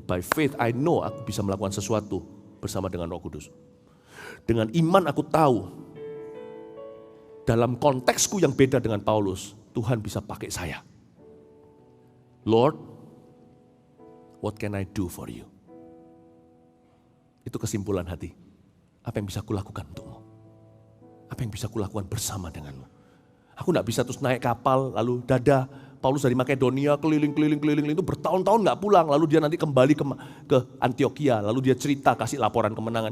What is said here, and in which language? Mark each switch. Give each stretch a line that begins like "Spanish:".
English: By faith I know
Indonesian: aku bisa melakukan sesuatu bersama dengan Roh Kudus. Dengan iman aku tahu, dalam konteksku yang beda dengan Paulus, Tuhan bisa pakai saya.
English: Lord, what can I do for you?
Indonesian: Itu kesimpulan hati. Apa yang bisa kulakukan untukmu? Apa yang bisa kulakukan bersama denganmu? Aku gak bisa terus naik kapal, lalu dadah. Paulus dari Makedonia keliling itu bertahun-tahun gak pulang. Lalu dia nanti kembali ke Antioquia. Lalu dia cerita, kasih laporan kemenangan.